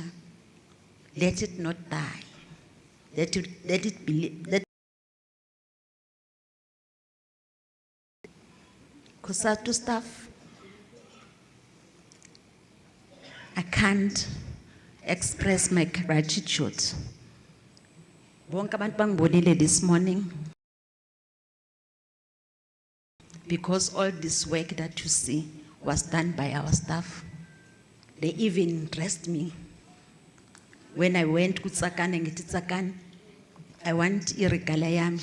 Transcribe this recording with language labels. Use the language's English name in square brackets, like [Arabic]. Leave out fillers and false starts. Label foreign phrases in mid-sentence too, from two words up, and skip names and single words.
[English] Let it not die. Let it be. COSATU staff, I can't express my gratitude. [Zulu] Bonke abantu bangibonile [English] this morning, because all this work that you see was done by our staff. They even dressed me. When I went to Tsakan and Tsakan, I want irregalayam.